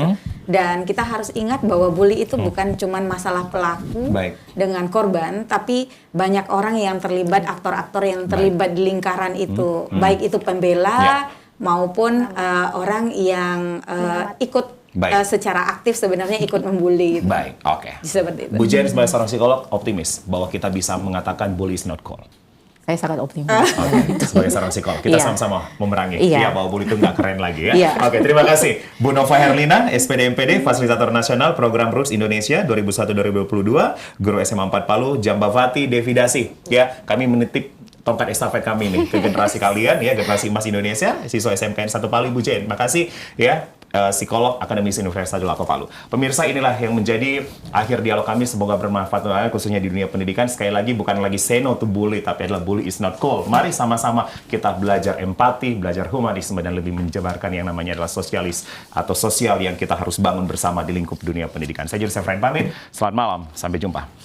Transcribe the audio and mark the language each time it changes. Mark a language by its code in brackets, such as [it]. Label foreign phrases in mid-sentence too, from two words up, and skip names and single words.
[id] Dan kita harus ingat bahwa bully itu bukan cuma masalah pelaku dengan korban, tapi banyak orang yang terlibat, aktor-aktor yang terlibat di lingkaran itu, baik itu pembela maupun orang yang ikut secara aktif sebenarnya ikut membuli. Gitu. Baik, oke. Seperti itu. Bu Jen sebagai seorang psikolog optimis bahwa kita bisa mengatakan [en] bully is not cool. [id] Saya sangat optimis. Sebagai seorang psikolog, kita sama-sama memerangi bahwa bully itu nggak keren lagi ya. Oke, terima kasih. Bu Nova Herlina, SPD MPD, Fasilitator Nasional Program Roots Indonesia 2001-2022, Guru SMA 4 Palu, Jamba Fati, Devidasi. Ya, kami menitip tongkat estafet kami nih ke generasi kalian ya, generasi emas Indonesia, siswa SMKN 1 Palu, Bu Jen. Makasih ya. Psikolog Akademisi Universitas Adil Palu. Pemirsa, inilah yang menjadi akhir dialog kami, semoga bermanfaat khususnya di dunia pendidikan. Sekali lagi bukan lagi [en] say no to bully, [id] tapi adalah [en] bully is not cool. [id] Mari sama-sama kita belajar empati, belajar humanisme, dan lebih menjabarkan yang namanya adalah sosialis atau sosial yang kita harus bangun bersama di lingkup dunia pendidikan. Saya Julius Efrain pamit, selamat malam, sampai jumpa.